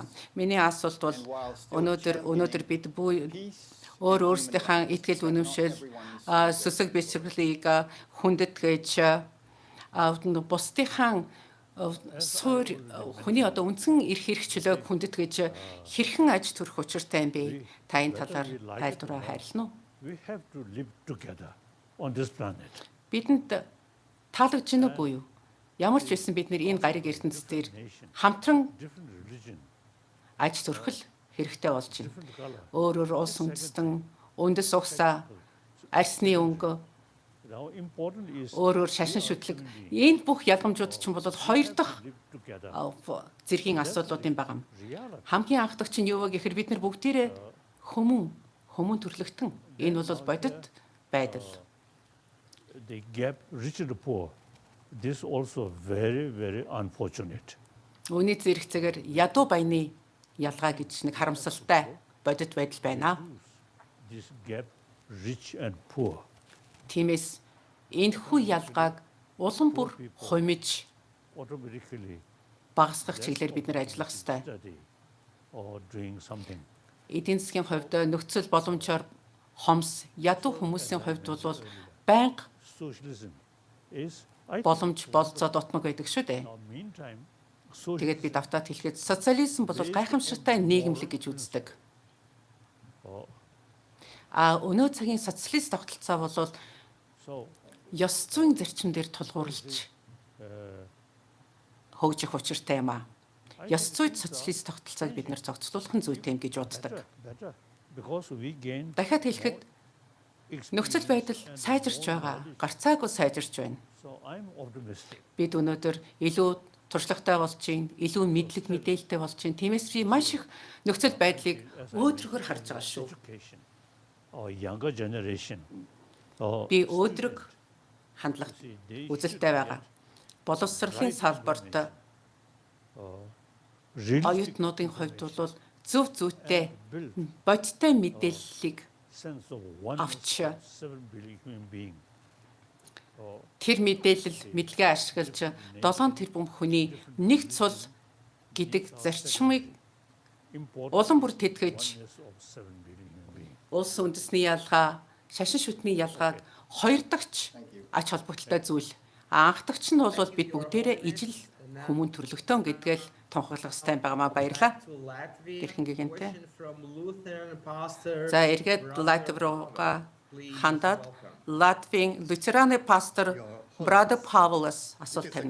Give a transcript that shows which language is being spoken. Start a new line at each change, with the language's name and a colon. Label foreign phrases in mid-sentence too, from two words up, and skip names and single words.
Mongolian: Миний асуулт бол өнөөдөр бид өөрсдийнхээ итгэл үнэмшил сүсэг бичвэрлийг хүндэтгэж бусдынхаа суур хүний одоо үндсэн эрх хэрэгчлөөг хүндэтгэж хэрхэн аж төрөх учиртай юм бэ? Та энэ талаар айлдвараа хайрлана уу?
English: We have to live together on this planet.
Mongolian: Бидэнд таалагдж байна уу юу? Ямар ч байсан бид энэ гариг ертөнцийн хамтран
English: Different religion,
Mongolian: аж төрөх хэрэгтэй болж байна.
English: different color.
Mongolian: Өөр улс үндэстэн, үндэс угсаа, арсны өнгө,
English: Now important is
Mongolian: өөр шашин шүтлэг энэ бүх ялгамжууд чинь бол хоёр дахь
English: live together.
Mongolian: зэргийн асуудлуудын байгаа юм. Reality. Хамгийн анхдагч нь юу вэ гэхээр бид нар бүгдээрээ хүмүүн төрлөختөн. Энэ бол бодит байдал.
English: The gap rich and poor. This also very, very unfortunate.
Mongolian: Үүний зэрэг зэгээр ядуу баяны ялгаа гэж нэг харамсалтай бодит байдал байна.
English: This gap rich and poor.
Mongolian: Тиймээс энэхүү ялгааг улам бүр хумиж Automatically багасгах чиглэлээр бид нар ажиллах ёстой.
English: study or doing something.
Mongolian: Эдийн засгийн хувьд нөхцөл боломжоор хомс ядуу хүмүүсийн хувьд бол байнга
English: Socialism is I
Mongolian: боломж болцоо дотмог байдаг шүү дээ.
English: now meantime
Mongolian: Тэгээд би давтаад хэлэхэд социализм бол гайхамшигтай нийгэмлэг гэж үздэг. Өнөө цагийн социалист тогтолцоо бол so ёс зүйн зарчим дээр тулгуурлаж хөгжих учиртай юм аа. Ёс зүйд социалист тогтолцоог бид нар зохицуулах нь зүйтэй юм гэж боддог.
English: better because we gain
Mongolian: Дахиад хэлэхэд нөхцөл байдал сайжирч байгаа, гарцаагүй сайжирч байна.
English: so I'm optimistic.
Mongolian: Бид өнөөдөр илүү туршлагатай болж байна, илүү мэдлэг мэдээлэлтэй болж байна. Тиймээс би маш их нөхцөл байдлыг өөдрөгөр харж байгаа шүү.
English: Education or younger generation
Mongolian: Би өөдрөг хандлага үзэлтэй байгаа. Боловсролын салбарт really оюутнуудын хувьд бол зөв зүйтэй бодиттой мэдээллийг
English: sense of
Mongolian: авч
English: 7 billion human being.
Mongolian: тэр мэдээлэл мэдлэгээ ашиглаж 7 тэрбум хүний нэг цул гэдэг зарчмыг Important улам бүр тэтгэж
English: oneness of 7 billion human being.
Mongolian: улс үндэсний ялгаа, шашин шүтний ялгааг хоёр дахьч ач холбогдолтой зүйл. Анх дахьч нь бол бид бүгдээрээ ижил хүмүүн төрлөختөн гэдгээл тунхаглах хэрэгтэй байгаамаа баярлаа. Тэрхингэгэнтэй. За эргээд Латви руугаа хандаад Латвийн лютераны пастор Brother Pavlos асуулт тавина.